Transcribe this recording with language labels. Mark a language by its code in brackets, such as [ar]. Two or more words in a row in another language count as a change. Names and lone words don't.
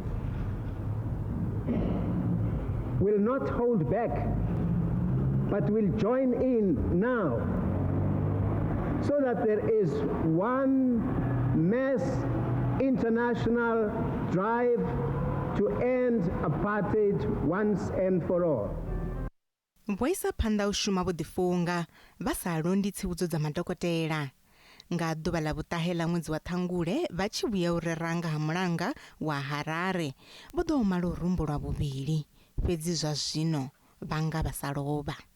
[en] will not hold back, but will join in now, so that there is one mass international drive to end apartheid once and for all. [ve] Voisa phanḓa u shuma vho ḓifunga vha sa londi tsivhudzo dza madokotela. Nga ḓuvha ḽa vhuṱahe ḽa ṅwedzi wa Ṱhangule vha tshi vhuya u reranga ha mulanga wa Harare vho ḓo oma lurumbu lwa vhuvhili fhedzi zwa zwino vhanga vha sa lovha.